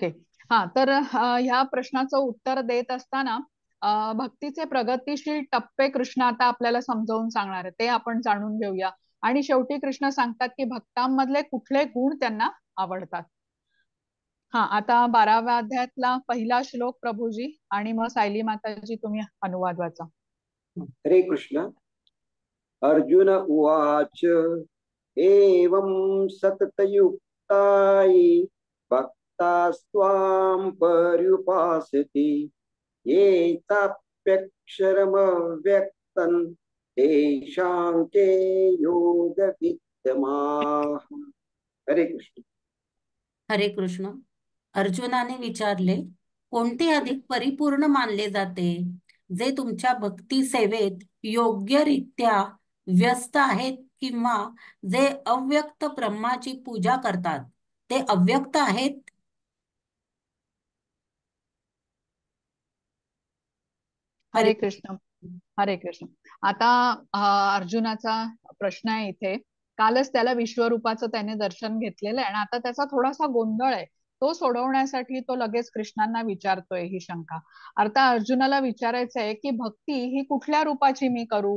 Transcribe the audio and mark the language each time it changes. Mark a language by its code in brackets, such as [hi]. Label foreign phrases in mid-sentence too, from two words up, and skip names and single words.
[mr] हा तर ह्या प्रश्नाचं उत्तर देत असताना भक्तीचे प्रगतीशील टप्पे कृष्ण आता आपल्याला समजावून सांगणार आहे, ते आपण जाणून घेऊया. आणि शेवटी कृष्ण सांगतात की भक्तांमधले कुठले गुण त्यांना आवडतात. हा आता 12व्या अध्यायातला पहिला श्लोक प्रभूजी आणि मग सायली माताजी तुम्ही अनुवाद वाचा. हरे कृष्ण. [sa] अर्जुन उवाच एवं सततयुक्तायि भक्तास्त्वां पर्युपासति ये चाप्यक्षरमव्यक्तं तेषां के योगविद्यमाः. [mr] हरे कृष्ण. हरे कृष्ण. अर्जुनाने विचारले, कोणते अधिक परिपूर्ण मानले जाते? जे तुमच्या भक्ती सेवेत योग्यरित्या व्यस्त आहेत किंवा जे अव्यक्त ब्रह्माची पूजा करतात ते अव्यक्त आहेत? हरे कृष्ण. हरे कृष्ण. आता अर्जुनाचा प्रश्न आहे इथे. कालच त्याला विश्वरूपाचं त्याने दर्शन घेतलेलं आहे आणि आता त्याचा थोडासा गोंधळ आहे. तो सोडवण्यासाठी तो लगेच कृष्णांना विचारतोय ही शंका. आता अर्जुनाला विचारायचं आहे की भक्ती ही कुठल्या रूपाची मी करू?